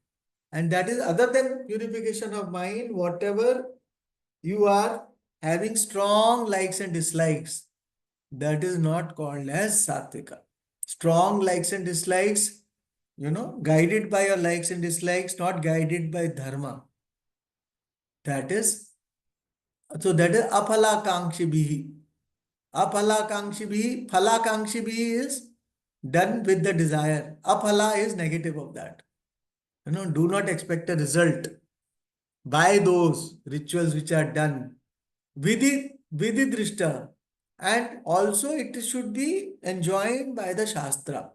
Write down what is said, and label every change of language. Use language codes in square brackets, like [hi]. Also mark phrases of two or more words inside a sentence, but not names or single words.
[en] And that is other than purification of mind, whatever you are having strong likes and dislikes, that is not called as sattvika. Strong likes and dislikes, guided by your likes and dislikes, not guided by dharma. That is aphalakangshibihi. Aphalakangshibihi, phalakangshibihi is done with the desire. Aphala is negative of that. Do not expect a result by those rituals which are done. Vididrishta. And also it should be enjoined by the Shastra.